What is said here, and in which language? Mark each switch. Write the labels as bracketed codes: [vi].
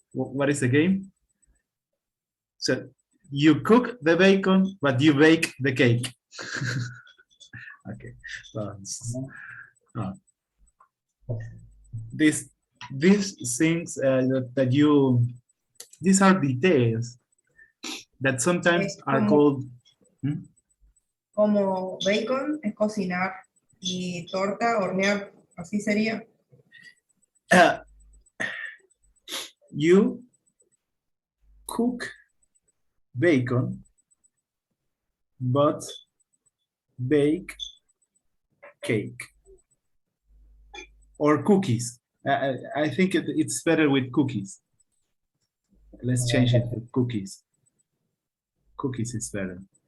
[en] What is the game? So, you cook the bacon, but you bake the cake. Okay. So, these things that you, these are details that sometimes are called. [es] Como bacon es cocinar y torta hornear, así sería. [en] You cook bacon, but bake cake or cookies. I think it's better with cookies. Let's change it to cookies. Cookies is better.